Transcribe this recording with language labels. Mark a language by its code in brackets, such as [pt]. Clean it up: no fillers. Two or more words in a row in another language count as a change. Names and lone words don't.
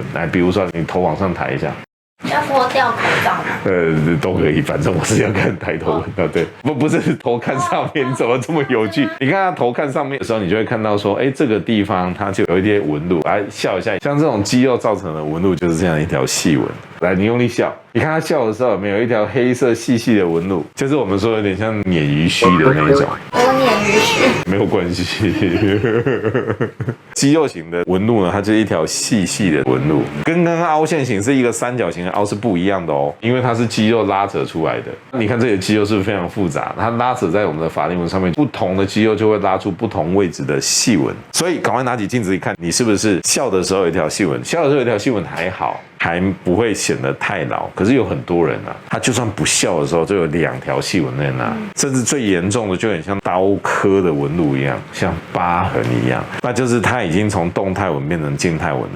[zh] 來，比如說你頭往上抬一下。要脫掉口罩嗎？都可以，反正我是要看抬頭紋的。对，不是頭看上面，你怎麼這麼有趣？你看他頭看上面的時候，你就會看到說，這個地方它就有一些紋路。來笑一下，像這種肌肉造成的紋路就是這樣一條細紋。來，你用力笑，你看他笑的時候有沒有一條黑色細細的紋路？就是我們說有點像鯰魚鬚的那一種。我有鯰魚鬚，沒有關係。肌肉型的紋路呢，它就是一條細細的紋路，跟剛剛凹陷型是一個三角形的凹是不一樣的哦，因為它是肌肉拉扯出來的。你看這裡的肌肉是不是非常複雜？它拉扯在我們的法令紋上面，不同的肌肉就會拉出不同位置的細紋。所以趕快拿起鏡子一看，你是不是笑的時候有一條細紋？笑的時候有一條細紋還好。還不會顯得太老。可是有很多人啊，他就算不笑的時候，就有2條細紋在那，甚至最嚴重的就很像刀刻的紋路一樣，像疤痕一樣，那就是他已經從動態紋變成靜態紋了。